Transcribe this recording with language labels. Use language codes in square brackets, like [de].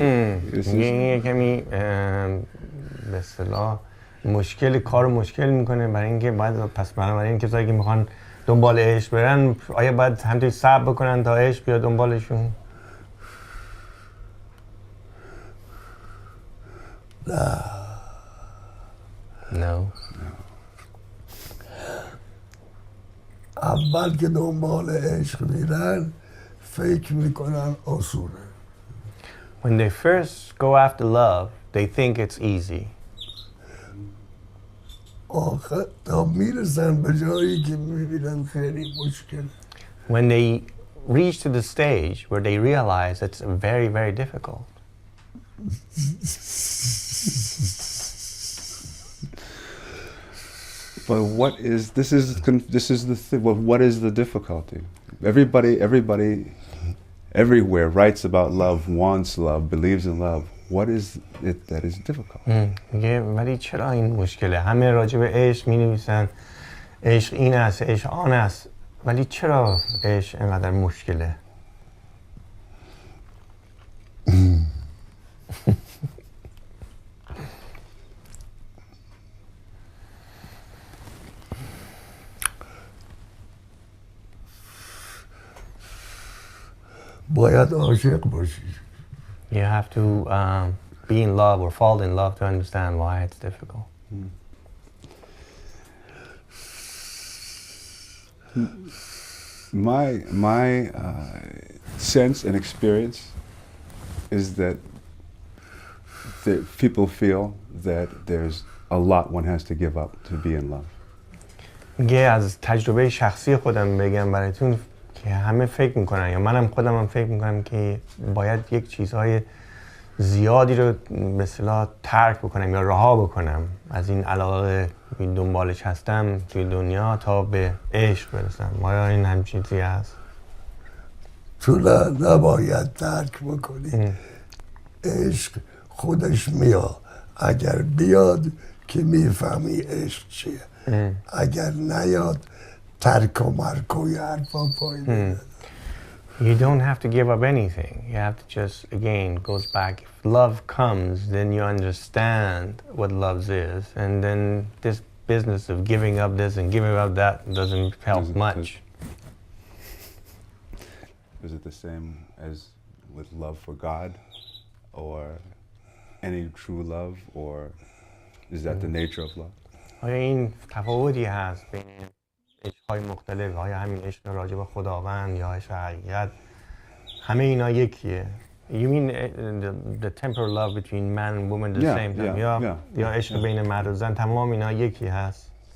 [fa] یه کمی به اصطلاح کار مشکل میکنه برای اینکه باید پس برای این کسایی که میخوان دنبال عشق برن آیا باید همینطوری صبر بکنن تا عشق بیاد دنبالشون؟ No. اول که دنبال عشق میرن فکر میکنن آسونه. [en] When they first go after love, they think it's easy. [fa] آخه تا میرسن به جایی که میبینن خیلی مشکل. [en] When they reach to the stage where they realize it's very, very difficult. But what is the thing? Well, what is the difficulty? Everybody, everywhere writes about love, wants love, believes in love. What is it that is difficult? [fa] میگه ولی چرا این مشکله؟ همه راجع به عشق می‌نویسن، عشق این است، عشق آن است، ولی چرا عشق اینقدر مشکله؟ باید عاشق باشی. [en] You have to be in love or fall in love to understand why it's difficult. My sense and experience is that people feel that there's a lot one has to give up to be in love. [fa] میگه از تجربه شخصی خودم بگم براتون که همه فکر میکنن یا منم خودم هم فکر میکنم که باید یک چیزهای زیادی رو به اصطلاح ترک بکنم یا رها بکنم از این علاقه دنبالش هستم توی دنیا تا به عشق برسم. آیا این هم چیزی هست؟ تو نباید ترک بکنی. عشق خودش میاد. اگر بیاد که میفهمی عشق چیه. اگر نیاد ترک و مرک و حرفا پایین. [en] You don't have to give up anything. You have to just, again, goes back. If love comes, then you understand what love is. And then this business of giving up this and giving up that doesn't help much. Is it the same as with love for God? Or any true love? Or is that the nature of love? [fa] آیا این تفاوتی هست بین عشق‌های مختلف؟ آیا همین عشق راجع به خداوند یا عشق حقیقت همه اینا یکیه؟ [en] You mean the temporal love between man and woman the same time? [fa] یا عشق بین مرد و زن تمام اینا یکی هست؟